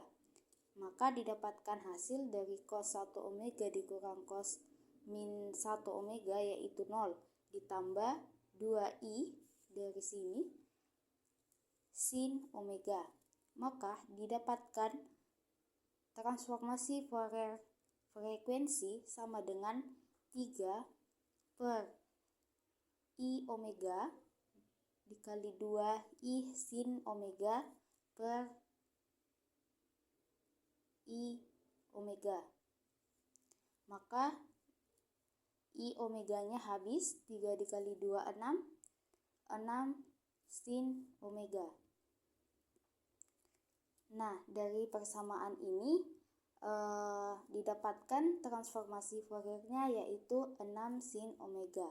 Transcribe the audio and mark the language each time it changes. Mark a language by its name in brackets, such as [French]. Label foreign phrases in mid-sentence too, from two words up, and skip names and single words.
[Indonesian] Maka didapatkan hasil dari cos 1 omega dikurang cos min 1 omega yaitu 0 ditambah 2I dari sini sin omega. Maka didapatkan transformasi Fourier frekuensi sama dengan 3 per I omega dikali 2 I sin omega per I omega. Maka I omeganya habis, 3 dikali 2 6 sin omega. Nah, dari persamaan ini didapatkan transformasi Fouriernya yaitu 6 sin omega.